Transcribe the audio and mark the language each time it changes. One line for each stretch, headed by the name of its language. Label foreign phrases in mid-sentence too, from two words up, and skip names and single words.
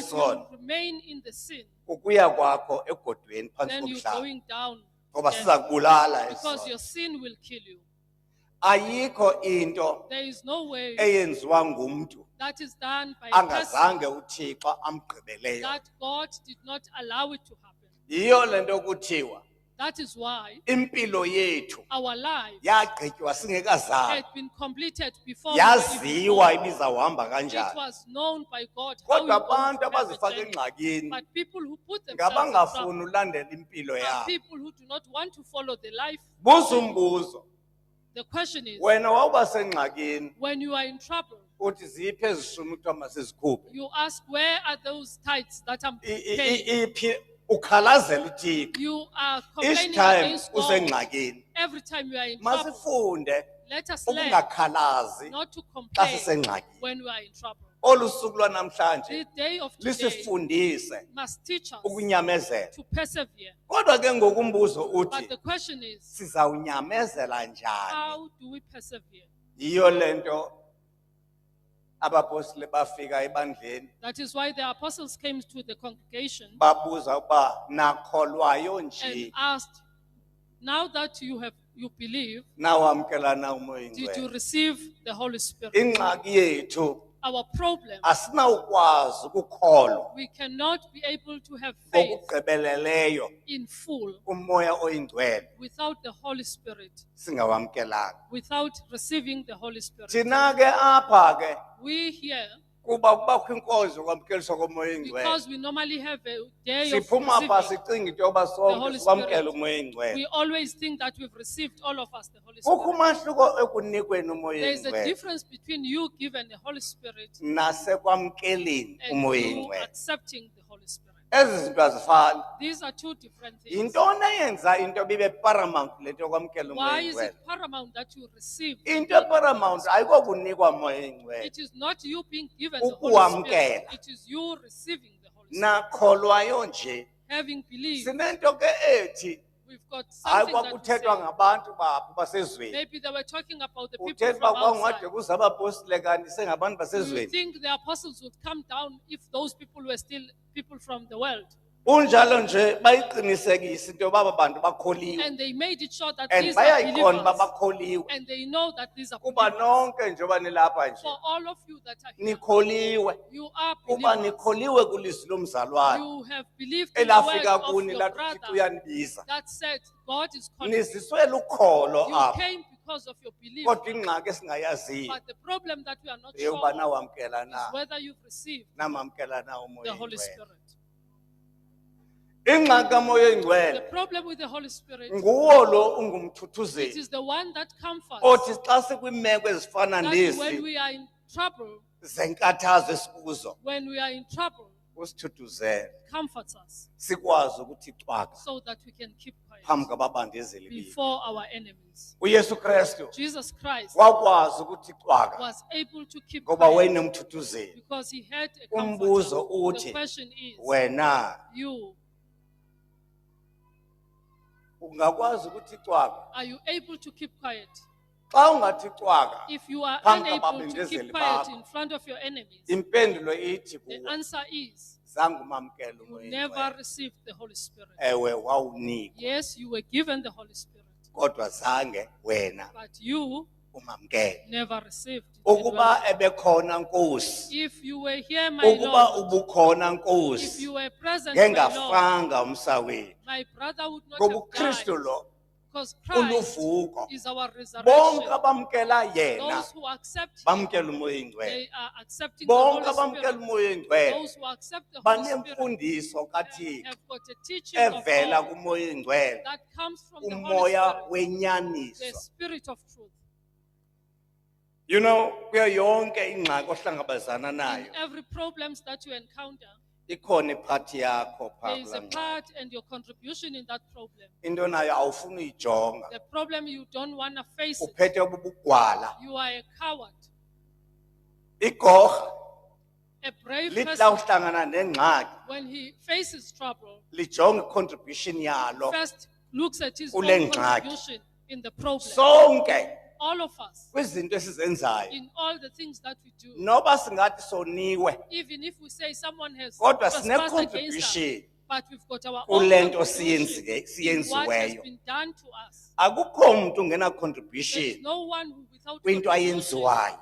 English: If you
Xhosa: sono
English: remain in the sin,
Xhosa: ukuya kwakho egodweni phantsi
English: then you're
Xhosa: komhlaba
English: going down
Xhosa: ngoba
English: death,
Xhosa: siza kubulala esi
English: because
Xhosa: sono
English: your sin will kill you.
Xhosa: ayikho into
English: There is no way
Xhosa: eyenziwa ngumntu
English: that is done by a person
Xhosa: angazange uthixo amgqibeleyo
English: that God did not allow it to happen.
Xhosa: yiyo le nto kuthiwa
English: That is why
Xhosa: impilo yethu
English: our lives
Xhosa: yagqitywa singekazalwa
English: had been completed before we were even
Xhosa: yaziwa
English: born.
Xhosa: ibizawuhamba
English: It
Xhosa: kanjani
English: was known by God how
Xhosa: kodwa
English: you ought
Xhosa: abantu
English: to have a
Xhosa: abazifaka
English: journey.
Xhosa: engxakini
English: But people who put themselves in
Xhosa: ngabangafuni
English: trouble
Xhosa: ulandela impilo
English: are
Xhosa: yabo
English: people who do not want to follow the life.
Xhosa: buza umbuzo
English: The question is,
Xhosa: wena wawuba sengxakini
English: when you are in trouble,
Xhosa: uthi ziphi ezishumi kuthiwa masizikhuphe
English: you ask, where are those tithes that I'm I- paying?
Xhosa: iphi ukhalazela uthixo
English: You are each complaining time against God
Xhosa: usengxakini
English: every time you are in trouble.
Xhosa: masifunde
English: Let us learn
Xhosa: ukungakhalazi
English: not to
Xhosa: xa
English: complain
Xhosa: sisengxakini
English: when we are in trouble.
Xhosa: olu suku lwanamhlanje
English: The day of today
Xhosa: lisifundise
English: must teach us
Xhosa: ukunyamezela
English: to persevere.
Xhosa: kodwa ke ngokumbuzo
English: But
Xhosa: uthi
English: the question is,
Xhosa: sizawunyamezela njani
English: how do we persevere?
Xhosa: yiyo le nto abapostile bafika ebandleni
English: That is why the apostles came to the congregation
Xhosa: babuza ukuba nakholwayo nje
English: and asked, now that you believe,
Xhosa: nawamkela na umoya
English: did you
Xhosa: ingcwele
English: receive the Holy Spirit?
Xhosa: ingxaki yethu
English: Our problem,
Xhosa: asinawukwazi ukukholwa
English: we cannot be able to have faith
Xhosa: ngokugqibeleleyo
English: in full
Xhosa: umoya oyingcwele
English: without the Holy Spirit,
Xhosa: singawamkelanga
English: without receiving the Holy Spirit.
Xhosa: thina ke apha ke
English: We here,
Xhosa: kuba kubakho inkonzo yokwamkeliswa komoya oyingcwele
English: because we normally have a day of
Xhosa: siphuma apha
English: receiving,
Xhosa: sicinga into yoba sonke
English: Holy
Xhosa: sikwamkele
English: Spirit.
Xhosa: umoya oyingcwele
English: we always think that we've received, all of us, the Holy
Xhosa: kukho
English: Spirit.
Xhosa: umahluko ekunikweni umoya
English: There is a
Xhosa: oyingcwele
English: difference between you given the Holy Spirit
Xhosa: nasekwamkeleni
English: and
Xhosa: umoya
English: you
Xhosa: oyingcwele
English: accepting the Holy Spirit.
Xhosa: ezi zinto azifani
English: These are two different things.
Xhosa: yintoni eyenza into bibe paramount le nto yokwamkela umoya
English: Why is
Xhosa: oyingcwele
English: it paramount that you receive?
Xhosa: into eparamount ayikokunikwa moya oyingcwele
English: It is not you being given the Holy Spirit.
Xhosa: Ukuwamkela.
English: It is you receiving the Holy Spirit.
Xhosa: nakholwayo nje
English: Having believed,
Xhosa: sinento ke ethi
English: we've got
Xhosa: hayi
English: something that we
Xhosa: kwakuthethwa
English: say.
Xhosa: ngabantu bapho basezweni
English: Maybe they were talking about the people
Xhosa: uthetha
English: from
Xhosa: uba kwangade
English: outside.
Xhosa: kuze abapostile kanti sengabantu
English: Do you
Xhosa: basezweni
English: think the apostles would come down if those people were still people from the world?
Xhosa: Unjalo nje bayiqinisekisa into baba bantu bakholiwe.
English: And they made it sure that And these are
Xhosa: bayayiqonda
English: believers.
Xhosa: babakholiwe.
English: And they know that these are
Xhosa: Kuba
English: believers.
Xhosa: nonke njengoba nilapha nje.
English: For all of you that are here,
Xhosa: Nikholiwe.
English: you are
Xhosa: Kuba
English: believers.
Xhosa: nikholiwe kulizwi lomzalwane.
English: You have believed in the word
Xhosa: Elafika
English: of
Xhosa: kuni
English: your
Xhosa: lathi
English: brother
Xhosa: uThixo uyanibiza.
English: that said, God is calling you.
Xhosa: Niziswele ukholo
English: You
Xhosa: apha.
English: came because of your belief.
Xhosa: Kodwa ingxaki esingayaziyo
English: But the problem that we are not sure
Xhosa: eyoba
English: of
Xhosa: nawamkela
English: is
Xhosa: na.
English: whether you've received
Xhosa: Namamkela na
English: the
Xhosa: umoya
English: Holy
Xhosa: oyingcwele.
English: Spirit.
Xhosa: Ingxaki kamoya
English: The
Xhosa: oyingcwele
English: problem with the Holy Spirit,
Xhosa: nguwo lo
English: it
Xhosa: ungumthuthuzeli.
English: is the one that comforts.
Xhosa: Othi xa sikwimeko ezifana
English: That when
Xhosa: nezi
English: we are in trouble,
Xhosa: zenkathazo esikuzo
English: when we are in trouble,
Xhosa: usithuthuzele
English: comforts us
Xhosa: sikwazi ukuthi cwaka
English: so that we can keep
Xhosa: phambi
English: quiet
Xhosa: kwababandezeli bethu. before our enemies. uYesu Kristu
English: Jesus Christ
Xhosa: wakwazi ukuthi cwaka
English: was able to keep
Xhosa: ngoba
English: quiet
Xhosa: wayenomthuthuzeli.
English: because he had a
Xhosa: Umbuzo
English: comforter.
Xhosa: uthi,
English: The question is,
Xhosa: Wena
English: you,
Xhosa: ungakwazi ukuthi cwaka
English: are you able to keep quiet?
Xhosa: xa ungathi cwaka?
English: If you are
Xhosa: Phambi
English: unable to
Xhosa: kwababindezeli
English: keep quiet
Xhosa: bakho.
English: in front of your enemies,
Xhosa: Impendulo ithi
English: the
Xhosa: kuwe
English: answer is,
Xhosa: zange umamkele
English: you
Xhosa: umoya
English: never
Xhosa: oyingcwele.
English: received the Holy Spirit.
Xhosa: Ewe wawunikwa
English: Yes, you were given the Holy Spirit,
Xhosa: kodwa zange wena
English: but you
Xhosa: umamkele.
English: never received it.
Xhosa: Ukuba ebekhona Nkosi,
English: If you were here, my
Xhosa: ukuba
English: Lord,
Xhosa: ubukhona
English: if
Xhosa: Nkosi,
English: you were present, my Lord,
Xhosa: ngengafanga umsawethu.
English: my brother would not
Xhosa: Ngoba
English: have
Xhosa: uKristu
English: died,
Xhosa: lo
English: because Christ
Xhosa: uluvuko.
English: is our
Xhosa: Bonke
English: resurrection.
Xhosa: abamkela yena
English: Those who accept Him,
Xhosa: bamkela umoya oyingcwele.
English: they are accepting the
Xhosa: Bonke
English: Holy
Xhosa: abamkela
English: Spirit.
Xhosa: umoya oyingcwele
English: Those who accept the Holy Spirit
Xhosa: banemfundiso kaThixo
English: have got a teaching of
Xhosa: evela
English: God
Xhosa: kumoya oyingcwele,
English: that comes from the Holy
Xhosa: umoya
English: Spirit, the
Xhosa: wenyaniso.
English: Spirit of truth. You know,
Xhosa: kuyo yonke ingxaki ohlangabezana
English: In
Xhosa: nayo
English: every problems that you encounter,
Xhosa: ikhona iphathi yakho
English: there
Xhosa: phaa
English: is a
Xhosa: kulaa ngxaki.
English: part and your contribution in that problem.
Xhosa: Into nayo awufuni uyijonga,
English: The problem you don't want to face it.
Xhosa: uphethe bubugwala.
English: You are a coward.
Xhosa: Igorha
English: A brave
Xhosa: lithi
English: person,
Xhosa: uhlangana nengxaki
English: when he faces trouble,
Xhosa: lijonge i-contribution yalo.
English: first looks at his
Xhosa: Kule
English: own
Xhosa: ngxaki.
English: contribution in the problem.
Xhosa: Sonke
English: All of us,
Xhosa: kwizinto esizenzayo
English: in all the things that we do,
Xhosa: noba singathi soniwe
English: even if we say someone has
Xhosa: kodwa
English: trespassed against us,
Xhosa: sine-contribution
English: but we've got our own
Xhosa: kule nto
English: contribution in what has
Xhosa: siyenziweyo.
English: been done to us.
Xhosa: Akukho mntu
English: There's
Xhosa: ungena-contribution
English: no one who without
Xhosa: kwinto
English: contribution
Xhosa: ayenziwayo.